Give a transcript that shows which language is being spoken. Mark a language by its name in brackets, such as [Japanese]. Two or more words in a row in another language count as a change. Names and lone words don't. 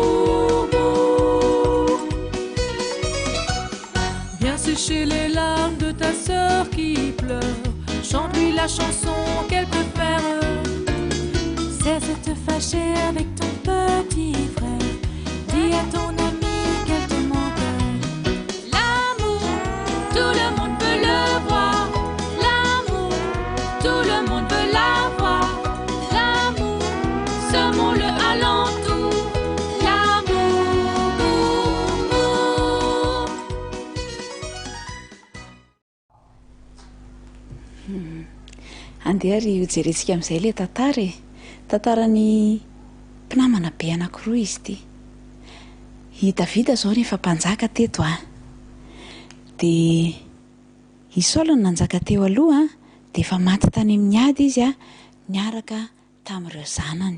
[French] viens sécher les larmes de ta sœur qui pleure, chante-lui la chanson qu'elle préfère, cesse de te fâcher avec ton petit frère, dis à ton ami qu'elle te manque. L'amour, tout le monde veut le voir, l'amour, tout le monde veut l'avoir, l'amour, semons-le alentour, l'amour. [Malagasy] Andeha ry hojerentsika amin'izay le tantarany mpinamana be anankiroa izy ity. I Davida zao rehefa mpanjaka teto dia i Saola nanjaka teo aloha dia efa maty tany amin'ny ady izy niaraka tamin'ireo zanany.